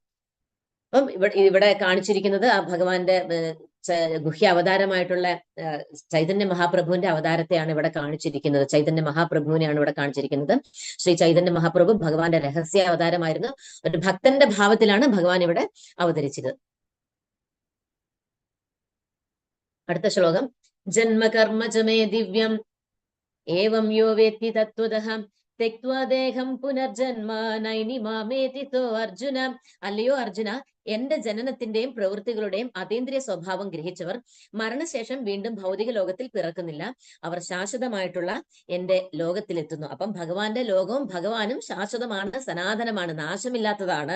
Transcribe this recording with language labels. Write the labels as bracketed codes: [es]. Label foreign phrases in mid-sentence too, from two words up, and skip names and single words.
[ml] അപ്പം ഇവിടെ കാണിച്ചിരിക്കുന്നത് ആ ഭഗവാന്റെ ഗുഹ്യ അവതാരമായിട്ടുള്ള ചൈതന്യ മഹാപ്രഭുവിന്റെ അവതാരത്തെയാണ് ഇവിടെ കാണിച്ചിരിക്കുന്നത്. ചൈതന്യ മഹാപ്രഭുവിനെയാണ് ഇവിടെ കാണിച്ചിരിക്കുന്നത്. ശ്രീ ചൈതന്യ മഹാപ്രഭു ഭഗവാന്റെ രഹസ്യ അവതാരമായിരുന്നു. ഒരു ഭക്തന്റെ ഭാവത്തിലാണ് ഭഗവാൻ ഇവിടെ അവതരിച്ചത്. അടുത്ത ശ്ലോകം. [sa] जन्मकर्म चमे दिव्यं एवं यो वेत्ति तत्वतः तेक्वा देहं पुनर्जन्म नैनि मामेति तो अर्जुन. [ml] അല്ലയോ അർജുന, എന്റെ ജനനത്തിന്റെയും പ്രവൃത്തികളുടെയും അതീന്ദ്രിയ സ്വഭാവം ഗ്രഹിച്ചവർ മരണശേഷം വീണ്ടും ഭൗതിക ലോകത്തിൽ പിറക്കുന്നില്ല. അവർ ശാശ്വതമായിട്ടുള്ള എന്റെ ലോകത്തിലെത്തുന്നു. അപ്പം ഭഗവാന്റെ ലോകവും ഭഗവാനും ശാശ്വതമാണ്, സനാതനമാണ്, നാശമില്ലാത്തതാണ്.